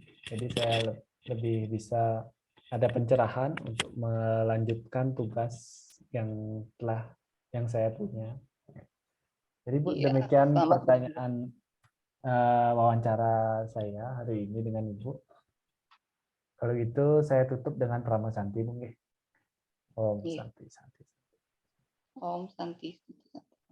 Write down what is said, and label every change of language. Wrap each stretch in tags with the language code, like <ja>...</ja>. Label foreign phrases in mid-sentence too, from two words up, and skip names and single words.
<id>Jadi saya lebih bisa ada pencerahan untuk melanjutkan tugas yang yang saya punya. Jadi Bu, Iya, demikian selamat berjuang. pertanyaan wawancara saya hari ini dengan Ibu. Kalau itu saya tutup dengan</id> <sa>Prama Santi,</sa> <id>Bu. Om Iya,</id> <sa>Santi Santi. Om Santi.</sa>